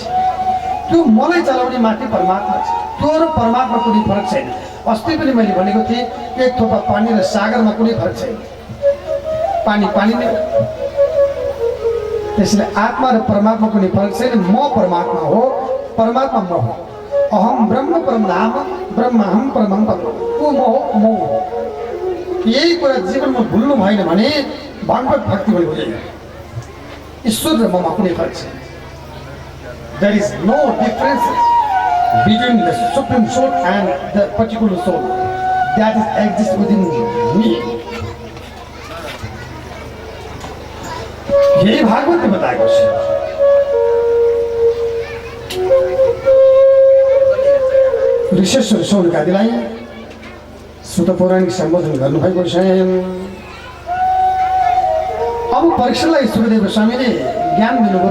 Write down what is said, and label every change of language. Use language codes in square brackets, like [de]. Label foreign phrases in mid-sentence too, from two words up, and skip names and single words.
[ne] त्यो मलाई चलाउने माथि परमात्मा छ। त्यो र परमात्मा कुनै फरक छैन। अस्ति पनि मैले भनेको थिएँ, एक थोपा पानी र सागरमा कुनै फरक छैन, पानी पानी नै हो। त्यसैले आत्मा र परमात्मा कुनै फरक छैन। म परमात्मा हो, परमात्मा म हो। [sa] अहम ब्रह्म परमधाम ब्रह्महम परमं पदम। [ne] ऊ म हो, म हो। यही कुरा जीवनमा भुल्नु भएन भने भागवत भक्ति पनि हुँदैन। ईश्वर र ममा कुनै फरक छैन। [en] There is no difference between the supreme soul and the particular soul that is exists within me. [ne] यही भागवत ने बताएको छ। ऋषेश्वर शौनक आदिलाई सुत पौराणिक सम्बोधन गर्नुभएको छ। अब परीक्षालाई सुखदेव स्वामीले ज्ञान दिनुभयो।